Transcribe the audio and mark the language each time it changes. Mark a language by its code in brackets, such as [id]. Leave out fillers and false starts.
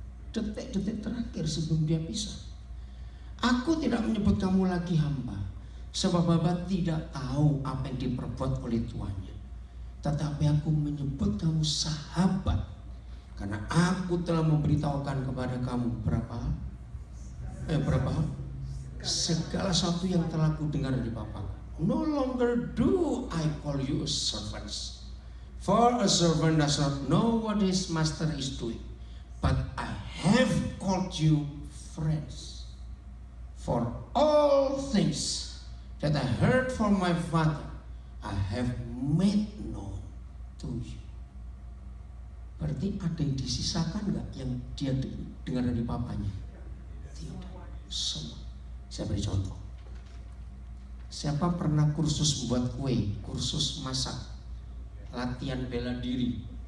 [id] Detik-detik terakhir sebelum dia pisah. Aku tidak menyebut kamu lagi hamba, sebab Bapa tidak tahu apa yang diperbuat oleh tuannya. Tetapi aku menyebut kamu sahabat, karena aku telah memberitahukan kepada kamu berapa hal? segala sesuatu yang telah ku dengar dari Bapa. [en] No longer do I call you servants, for a servant does not know what his master is doing, but I have called you friends. For all things that I heard from my Father, I have made known to you. [id] Berarti ada yang disisakan nggak yang dia dengar dari papanya? Tidak, semua. Saya beri contoh. Siapa pernah kursus buat kue, kursus masak, latihan bela diri?